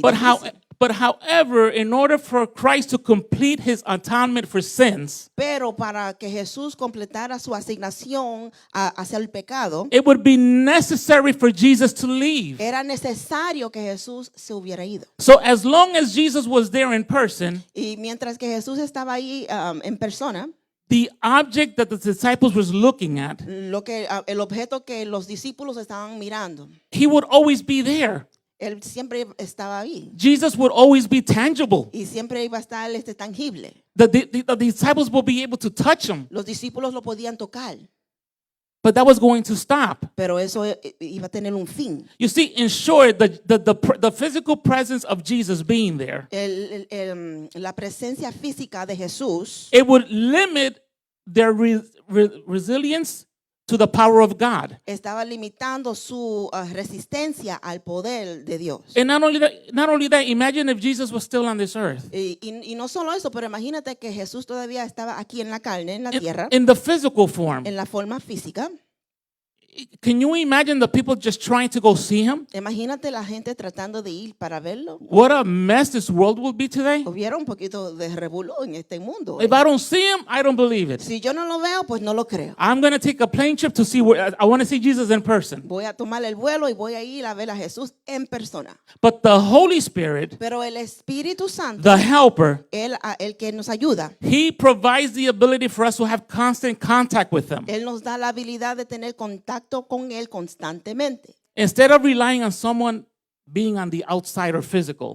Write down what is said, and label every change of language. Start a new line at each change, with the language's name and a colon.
English: But
Spanish: difícil.
English: however, in order for Christ to complete his atonement for sins,
Spanish: Pero para que Jesús completara su asignación hacia el pecado,
English: it would be necessary for Jesus to leave.
Spanish: era necesario que Jesús se hubiera ido.
English: So as long as Jesus was there in person,
Spanish: Y mientras que Jesús estaba ahí en persona,
English: the object that the disciples was looking at,
Spanish: el objeto que los discípulos estaban mirando,
English: he would always be there.
Spanish: Él siempre estaba ahí.
English: Jesus would always be tangible.
Spanish: Y siempre iba a estar tangible.
English: The disciples would be able to touch him,
Spanish: Los discípulos lo podían tocar,
English: but that was going to stop.
Spanish: pero eso iba a tener un fin.
English: You see, in short, the physical presence of Jesus being there,
Spanish: La presencia física de Jesús
English: it would limit their resilience to the power of God.
Spanish: estaba limitando su resistencia al poder de Dios.
English: And not only that, imagine if Jesus was still on this earth.
Spanish: Y no solo eso, pero imagínate que Jesús todavía estaba aquí en la carne, en la tierra,
English: In the physical form.
Spanish: en la forma física.
English: Can you imagine the people just trying to go see him?
Spanish: Imagínate la gente tratando de ir para verlo.
English: What a mess this world will be today.
Spanish: Hubiera un poquito de revolú en este mundo.
English: If I don't see him, I don't believe it.
Spanish: Si yo no lo veo, pues no lo creo.
English: I'm going to take a plane trip to see I want to see Jesus in person.
Spanish: Voy a tomar el vuelo y voy a ir a ver a Jesús en persona.
English: But the Holy Spirit,
Spanish: Pero el Espíritu Santo,
English: the helper,
Spanish: el que nos ayuda,
English: he provides the ability for us to have constant contact with him.
Spanish: Él nos da la habilidad de tener contacto con Él constantemente.
English: Instead of relying on someone being on the outside or physical.